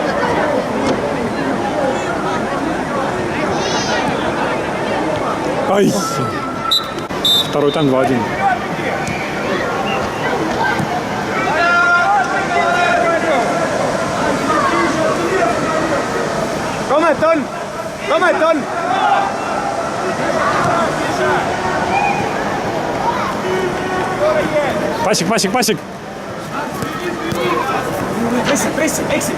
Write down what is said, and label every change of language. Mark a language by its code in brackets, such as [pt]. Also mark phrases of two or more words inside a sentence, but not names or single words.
[ru] Ай! Второй тайм 2-1. [de] Komm mal, Ton! Komm mal, Ton! [ru] Пасик, пасик, пасик. Пресси, экси!